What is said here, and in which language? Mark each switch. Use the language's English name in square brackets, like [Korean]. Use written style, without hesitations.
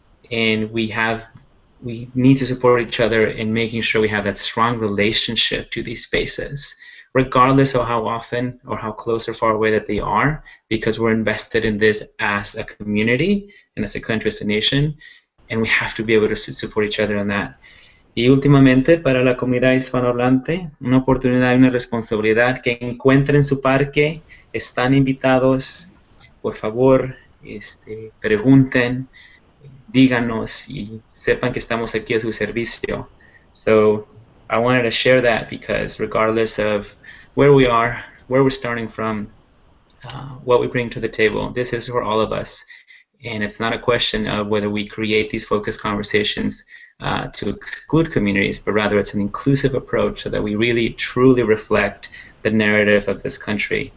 [English] And we need to support each other in making sure we have that strong relationship to these spaces, regardless of how often or how close or far away that they are, because we're invested in this as a community and as a country, as a nation, and we have to be able to support each other on that. [Spanish] Y últimamente, para la comunidad hispanohablante, una oportunidad y una responsabilidad que encuentren su parque, están invitados, por favor, pregunten, díganos y sepan que estamos aquí a su servicio. [English] So I wanted to share that because regardless of where we are, where we're starting from, what we bring to the table, this is for all of us. And it's not a question of whether we create these focused conversations to exclude communities, but rather it's an inclusive approach so that we really truly reflect the narrative of this country.